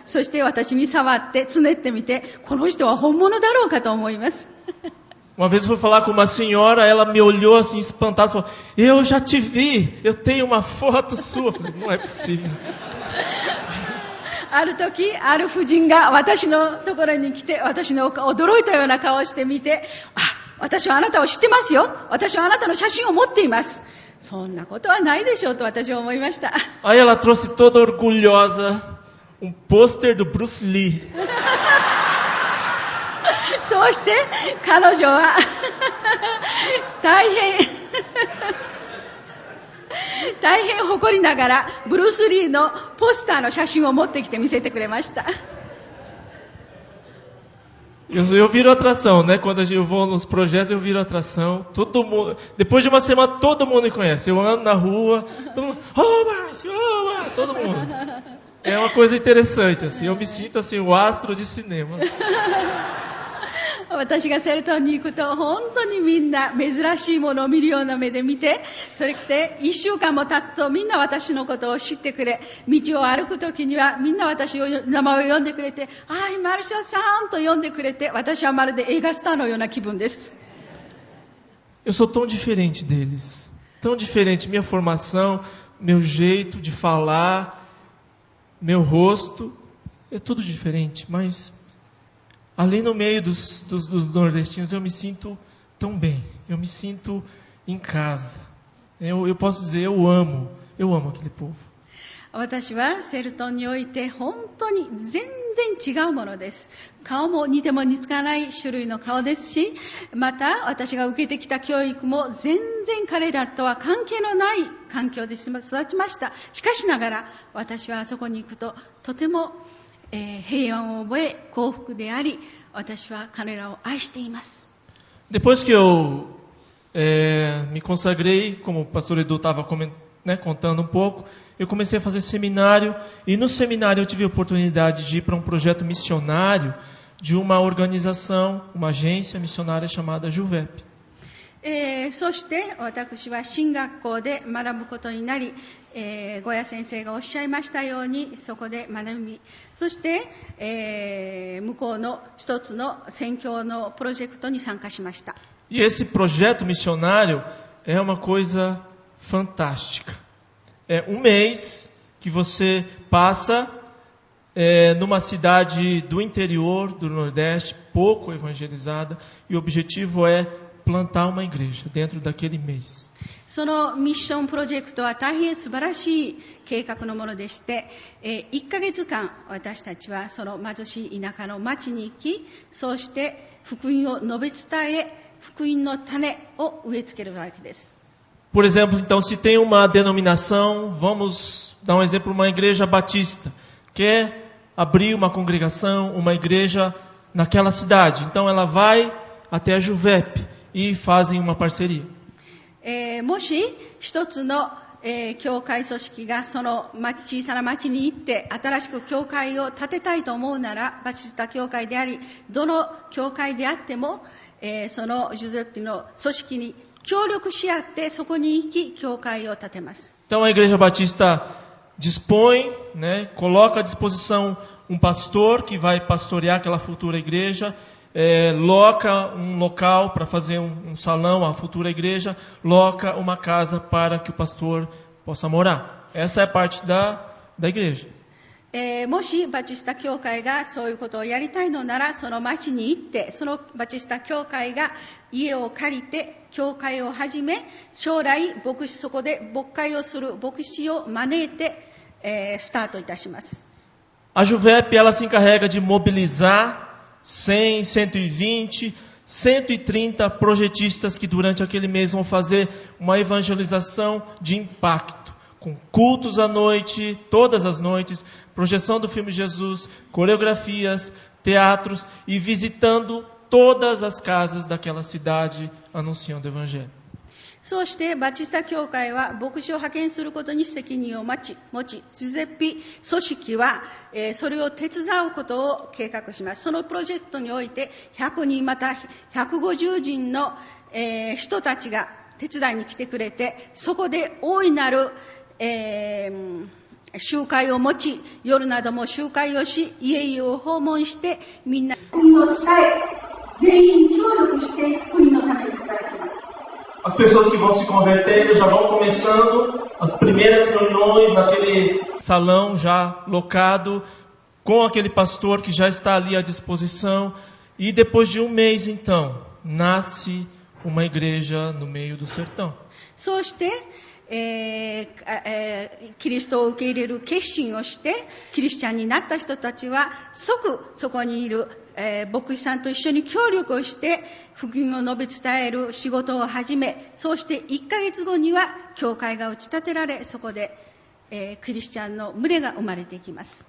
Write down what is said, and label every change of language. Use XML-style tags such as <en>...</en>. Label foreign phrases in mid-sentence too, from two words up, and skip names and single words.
<ja>そして私に触ってつねってみて、この人は本物だろうかと思います。</ja> <pt>Uma vez eu fui falar com uma senhora, ela me olhou assim espantada e falou: eu já te vi, eu tenho uma foto sua. Eu falei: não é possível.</pt> <ja>ある時、ある婦人が私のところに来て、私の驚いたような顔をしてみて、私はあなたを知ってますよ。私はあなたの写真を持っています。そんなことはないでしょうと私は思いました。</ja> <pt>Aí ela trouxe toda orgulhosa pôster do Bruce Lee.</pt> <ja>そうして彼女は大変誇りながらブルース・リーのポスターの写真を持ってきて見せてくれました。</ja> <pt>Eu viro atração, né? Quando eu vou nos projetos, eu viro atração. Todo mundo, depois de uma semana, todo mundo me conhece. Eu ando na rua, todo mundo, Márcio, todo mundo. É uma coisa interessante, assim. Eu me sinto assim, o astro de cinema.</pt> <ja>私がセルトンに行くと本当にみんな珍しいものを見るような目で見て、それで1週間も経つとみんな私のことを知ってくれ、道を歩くときにはみんな私の名前を呼んでくれて、マルシャさんと呼んでくれて、私はまるで映画スターのような気分です。</ja> <pt>Eu sou tão diferente deles, tão diferente, minha formação, meu jeito de falar, meu rosto, é tudo diferente, mas ali no meio dos nordestinos eu me sinto tão bem, eu me sinto em casa. Eu posso dizer, eu amo aquele povo.</pt> <ja>私はセルトンにおいて本当に全然違うものです。顔も似ても似つかない種類の顔ですし、また私が受けてきた教育も全然彼らとは関係のない環境で育ちました。しかしながら私はあそこに行くととても平安を覚え、幸福であり、私は彼らを愛しています。</ja> <pt>Depois que eu me consagrei, como o pastor Edu estava contando um pouco, eu comecei a fazer seminário, e no seminário eu tive a oportunidade de ir para um projeto missionário de uma organização, uma agência missionária chamada JUVEP.</pt> <ja>そして私は進学校で学ぶことになり、ゴヤ先生がおっしゃいましたようにそこで学び、そして、向こうの一つの宣教のプロジェクトに参加しました。</ja> <pt>E esse projeto missionário é uma coisa fantástica. É um mês que você passa numa cidade do interior do Nordeste, pouco evangelizada, e o objetivo é plantar uma igreja dentro daquele mês.</pt> <ja>そのミッションプロジェクトは大変素晴らしい計画のものでして、1ヶ月間私たちはその貧しい田舎の町に行き、そうして福音を述べ伝え、福音の種を植え付けるわけです。</ja> <pt>Por exemplo, então, se tem uma denominação, vamos dar um exemplo, uma igreja batista, quer abrir uma congregação, uma igreja naquela cidade. Então ela vai até a JUVEP e fazem uma parceria.</pt> <ja>もし一つの、教会組織がその小さな町に行って新しく教会を建てたいと思うなら、バチスタ教会でありどの教会であっても、そのジュゼッピの組織に協力し合ってそこに行き教会を建てます。</ja> <pt>Então a igreja batista dispõe, coloca à disposição um pastor que vai pastorear aquela futura igreja, loca um local para fazer um salão à futura igreja, loca uma casa para que o pastor possa morar. Essa é a parte da igreja.</pt> <ja>もしバチスタ教会がそういうことをやりたいのなら、その町に行ってそのバチスタ教会が家を借りて教会を始め、将来そこで牧会をする牧師を招いて、スタートいたします。</ja> <pt>A JUVEP ela se encarrega de mobilizar 100, 120, 130 projetistas que durante aquele mês vão fazer uma evangelização de impacto, com cultos à noite, todas as noites, projeção do filme Jesus, coreografias, teatros e visitando todas as casas daquela cidade anunciando o evangelho.</pt> <ja>そうしてバチスタ教会は牧師を派遣することに責任を持ち、ジュゼッピ組織は、それを手伝うことを計画します。そのプロジェクトにおいて100人また150人の、人たちが手伝いに来てくれて、そこで大いなる、集会を持ち、夜なども集会をし、家々を訪問してみんな福音を伝え、全員協力して福音のために働きます。</ja> <pt>As pessoas que vão se convertendo já vão começando as primeiras reuniões naquele salão já locado, com aquele pastor que já está ali à disposição. E depois de um mês, então, nasce uma igreja no meio do sertão.</pt> <ja>そうして、 キリストを受け入れる決心をしてキリスチャンになった人たちは即そこにいる、牧師さんと一緒に協力をして福音を述べ伝える仕事を始め、そうして1ヶ月後には教会が打ち立てられ、そこで、クリスチャンの群れが生まれていきます。</ja>